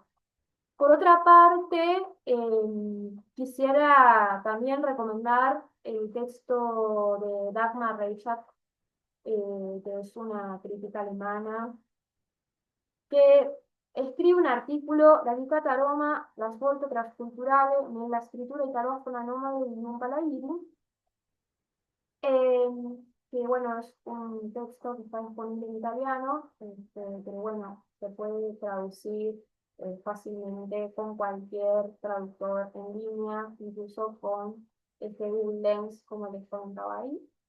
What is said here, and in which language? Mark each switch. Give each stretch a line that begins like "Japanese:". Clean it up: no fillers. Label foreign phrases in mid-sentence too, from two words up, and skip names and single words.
Spanish: Por otra parte, quisiera también recomendar el texto de Dagmar Reichert, que es una crítica alemana, que escribe un artículo, La Dedicata a Roma, la svolta transculturale nella scrittura italofona nomade in un palairi, eh, que bueno, es un texto que está disponible en italiano, pero bueno, se puede traducir fácilmente con cualquier traductor en línea, incluso con Google Lens, como les comentaba ahí.